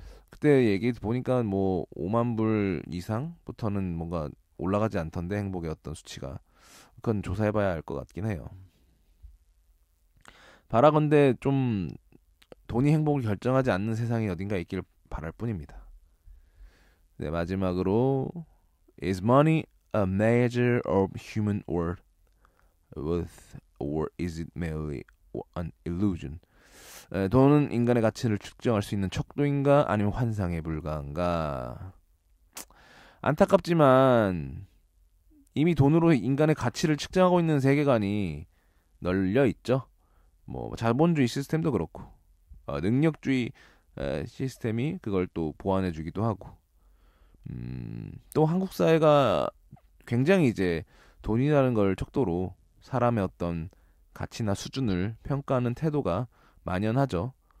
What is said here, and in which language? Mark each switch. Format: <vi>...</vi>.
<ko>그때 얘기 보니까 뭐 5만 불 이상부터는 뭔가 올라가지 않던데 행복의 어떤 수치가. 그건 조사해봐야 알 것 같긴 해요. 바라건대 좀 돈이 행복을 결정하지 않는 세상이 어딘가 있길 바랄 뿐입니다. 네, 마지막으로</ko> <en>Is money a measure of human worth or is it merely an illusion?</en> <ko>돈은 인간의 가치를 측정할 수 있는 척도인가 아니면 환상에 불과한가? 안타깝지만 이미 돈으로 인간의 가치를 측정하고 있는 세계관이 널려 있죠. 뭐 자본주의 시스템도 그렇고 능력주의 시스템이 그걸 또 보완해 주기도 하고 또 한국 사회가 굉장히 이제 돈이라는 걸 척도로 사람의 어떤 가치나 수준을 평가하는 태도가 만연하죠.</ko>